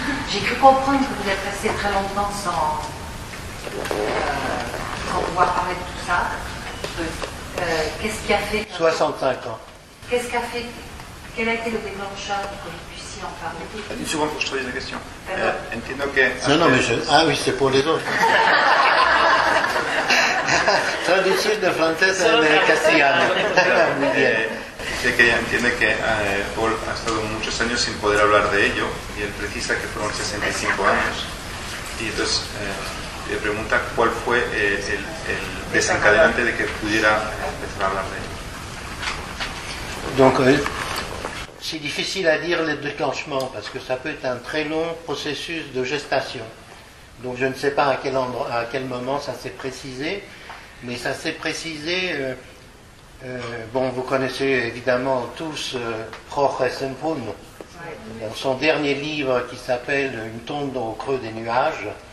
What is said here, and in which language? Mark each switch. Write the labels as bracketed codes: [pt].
[fr] J'ai cru comprendre que vous êtes resté très longtemps sans pouvoir parler de tout ça. Qu'est-ce qui a fait 65 ans. Qu'est-ce qui a fait? Quel a été le déclencheur pour que vous puissiez en parler? Une seconde pour que je te pose la question. [es] Entiendo que... [fr] Non, mais ah oui, c'est pour les autres. [es] Traducción de francés en castellano. Muy bien. Dice que ella entiende que Paul ha estado muchos años sin poder hablar de ello y él precisa que fueron 65 años. Y entonces le pregunta cuál fue el desencadenante de que pudiera empezar a hablar de ello. [fr] Donc, c'est difficile à dire le déclenchement parce que ça peut être un très long processus de gestation. Donc, je ne sais pas à quel moment ça s'est précisé, mais ça s'est précisé. Bon, vous connaissez évidemment tous Jorge Semprún, dans son dernier livre qui s'appelle Une tombe au creux des nuages.